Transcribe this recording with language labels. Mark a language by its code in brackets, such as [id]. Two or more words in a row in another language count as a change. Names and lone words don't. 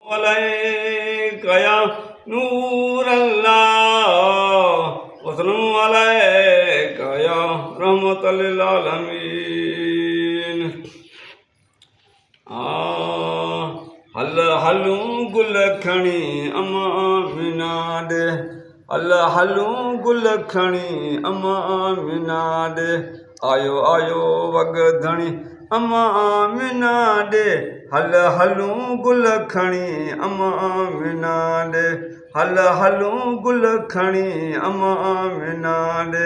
[ar] عليك يا نور الله وسلم عليك يا رحمة للعالمين. [sd] हल हलूं गुल खणी अम्मा आमिना ॾे, हल हलूं गुल खणी अम्मा आमिना ॾे, आयो आयो वगधणी अम्मा आमिना ॾे, हल हलूं गुल खणी अम्मा आमिना ॾे, हल हलूं गुल खणी अम्मा आमिना ॾे।